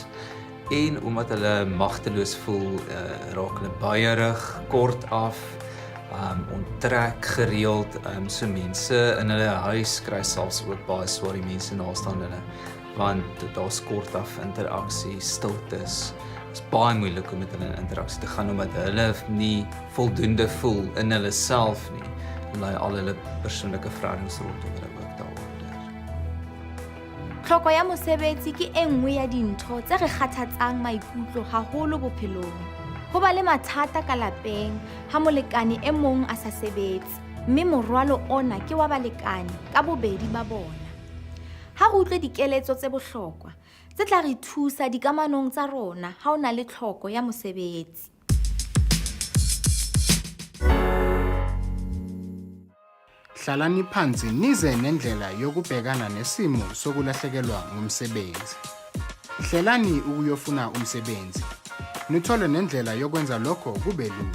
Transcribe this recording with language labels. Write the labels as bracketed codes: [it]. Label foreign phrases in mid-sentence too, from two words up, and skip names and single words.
[af] En omdat hulle magteloos voel, raak hulle baierig, kort af, onttrek gereeld, so mense in hulle huis kry selfs ook baie swaar, die mense naastaan hulle, want daar's kort af interaksie, stiltes. Dit is baie moeilik om met hulle in interaksie te gaan, omdat hulle nie voldoende voel in hulle self nie, omdat al hulle persoonlike verhoudings rondom hulle ook daaronder. [st] Tlhoko ya mosebetsi ke e nngwe ya dintho tse re kgathatsang maikutlo haholo bophelong. Ho ba le mathata ka lapeng ha molekane e mong a sa sebetse, mme morwalo ona ke wa balekane ka bobedi ba bona. Ha re utlwe dikeletso tse bohlokwa tse tla re thusa dikamanong tsa rona ha ona le tlhoko ya mosebetsi. [zu] Hlalani phansi nize nendlela yokubhekana nesimo sokulahlekelwa ngumsebenzi. Hlelani ukuyofuna umsebenzi. Nithole nendlela yokwenza lokho kube lula.